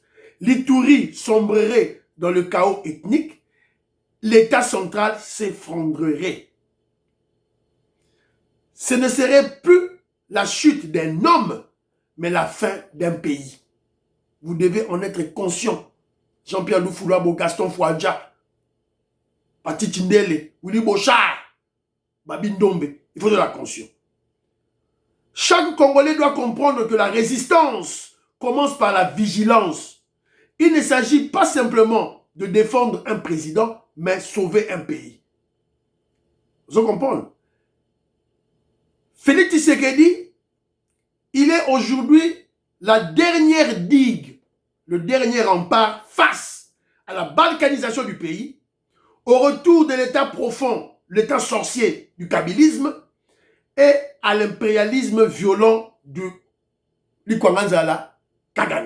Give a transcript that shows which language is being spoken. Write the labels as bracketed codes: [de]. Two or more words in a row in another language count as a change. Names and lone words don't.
[fr] L'Ituri sombrerait dans le chaos ethnique. L'État central s'effondrerait. Ce ne serait plus la chute d'un homme, mais la fin d'un pays. Vous devez en être conscient. Jean-Pierre Loufoulabo, Gaston Fouadja, Pati Tindele, Willy Bochard, Babi Ndombe. Il faut de la conscience. Chaque Congolais doit comprendre que la résistance commence par la vigilance. Il ne s'agit pas simplement de défendre un président, mais sauver un pays. Vous comprenez? Félix Tshisekedi, il est aujourd'hui la dernière digue, le dernier rempart face à la balkanisation du pays, au retour de l'état profond, l'état sorcier du kabylisme et à l'impérialisme violent du Likwanganzala Kagame.